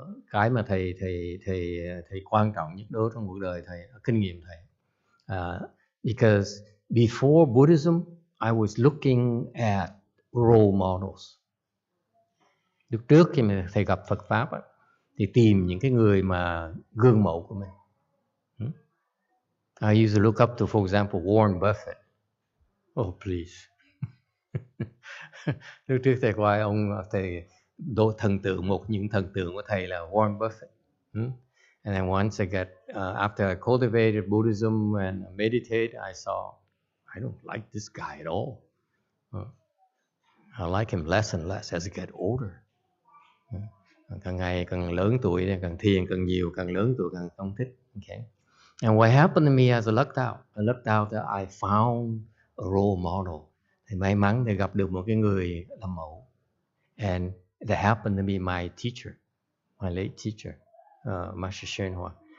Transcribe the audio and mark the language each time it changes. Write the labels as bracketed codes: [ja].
[vi] Cái mà thầy quan trọng nhất đối trong cuộc đời thầy, kinh nghiệm thầy. [en] Because before Buddhism, I was looking at role models. [vi] Lúc trước khi mà thầy gặp Phật Pháp thì tìm những cái người mà gương mẫu của mình. [en] I used to look up to, for example, Warren Buffett. Oh, please. [vi] Lúc trước thầy coi thầy thần tượng, một những thần tượng của thầy là Warren Buffett. [en] And then once I got, after I cultivated Buddhism and meditate, I saw, I don't like this guy at all. I like him less and less as I get older. [vi] Càng ngày càng lớn tuổi, càng thiền càng nhiều, càng lớn tuổi càng không thích. [en] Okay. And what happened to me as I looked out that I found a role model. [vi] Thì may mắn để gặp được một cái người làm mẫu. [en] And that happened to be my teacher, my late teacher, Master YongHua.